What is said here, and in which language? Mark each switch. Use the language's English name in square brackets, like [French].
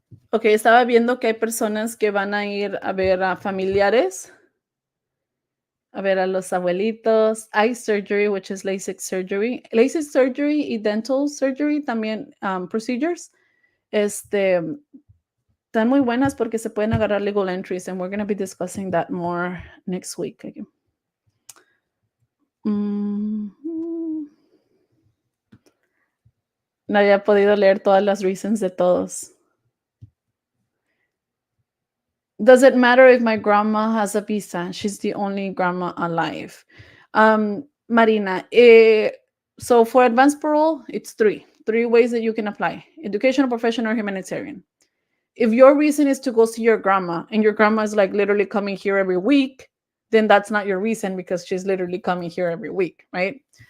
[Spanish] Ok, estaba viendo que hay personas que van a ir a ver a familiares. A ver, a los abuelitos. [English] Eye surgery, which is LASIK surgery. LASIK surgery y dental surgery también procedures. [Spanish] Están muy buenas porque se pueden agarrar legal entries, [English] and we're going to be discussing that more next week. [Spanish] No había podido leer todas las reasons de todos. [English] Does it matter if my grandma has a visa? She's the only grandma alive. Marina, so for advance parole, it's three ways that you can apply: educational, professional, or humanitarian. If your reason is to go see your grandma and your grandma is like literally coming here every week, then that's not your reason because she's literally coming here every week, right?